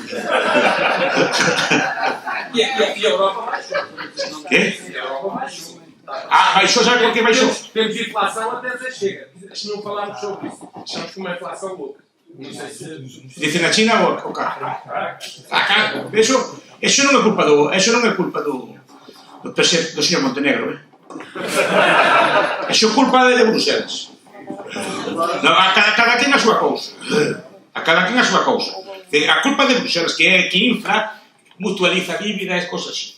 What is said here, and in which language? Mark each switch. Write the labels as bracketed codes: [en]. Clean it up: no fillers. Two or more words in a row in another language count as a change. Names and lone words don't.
[pt] E a Europa baixou. Que? Baixou, sabe por que baixou? Temos inflação até dizer chega. Se não falarmos sobre isso, achamos que uma inflação louca. Não sei se... [gl] Dice na China o cá? Acá. Eso non é culpa do señor Montenegro, Eso é culpa de Bruselas. A cada quen a súa cousa. A culpa de Bruselas, que é que infla, mutualiza dívidas, [es] cosas así.